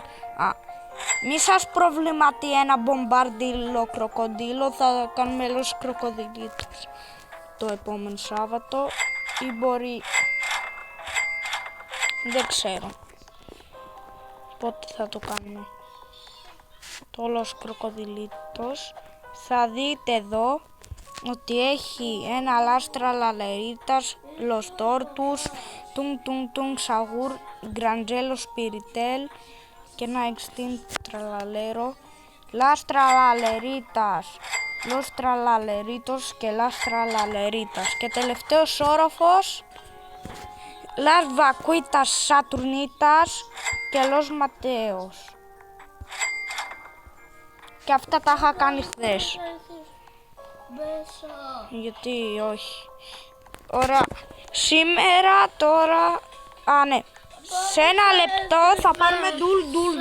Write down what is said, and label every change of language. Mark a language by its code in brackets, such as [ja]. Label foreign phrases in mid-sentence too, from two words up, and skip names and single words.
[el] Μη σας προβληματεί ένα μπομπαρντίλο κροκοντίλο, θα κάνουμε los κροκοδιλίτους το επόμενο Σάββατο ή μπορεί, δεν ξέρω πότε θα το κάνουμε. Το los κροκοδιλίτος θα δείτε εδώ ότι έχει ένα λάστρα λαλερίτας, los tortus, tung tung tung sagur, grangelo spiritel και ένα extinct τραλαλέρο, las tralalleritas, los tralalleritos και las tralalleritas και τελευταίος όροφος las vacuitas saturnitas και los mateos. Και αυτά τα είχα κάνει χθες. Γιατί όχι. Ωραία. Σήμερα τώρα... ναι. Σε ένα λεπτό θα πάρουμε ντουλ.